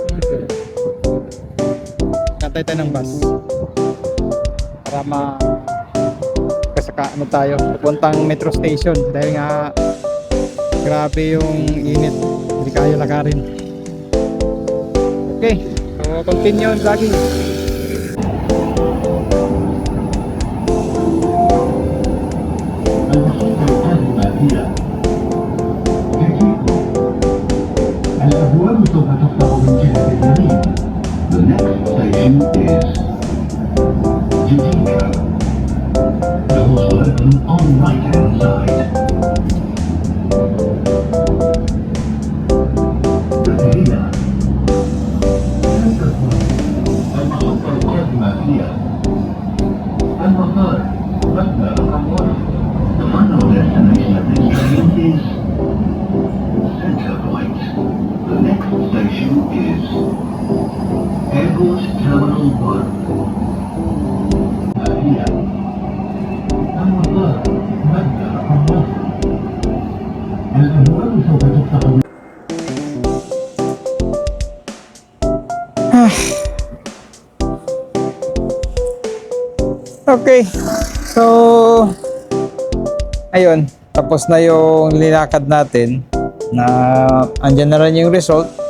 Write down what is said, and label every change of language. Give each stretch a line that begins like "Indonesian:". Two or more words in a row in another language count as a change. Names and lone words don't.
Filipino: Kantay tayo ng bus. Para kasaka ano tayo, pupuntang metro station dahil nga grabe yung init. Hindi kaya lakarin.
English: Okay, so continue on vlogging.
Arabic: الأبواب سوف تفتح من جهة اليمين.
English: The next station is Judica. Doors will open on right hand side. Brasilia.
Arabic: المحطة القادمة هي المطار مبنى رقم 1.
English: The final destination of this train is Center Point. The next station is Airport Terminal 1.
Arabic: هي المطار مبنى رقم 1. الأبواب سوف تفتح.
Filipino: Okay, so ayun, tapos na yung linakad natin na andyan na rin yung result.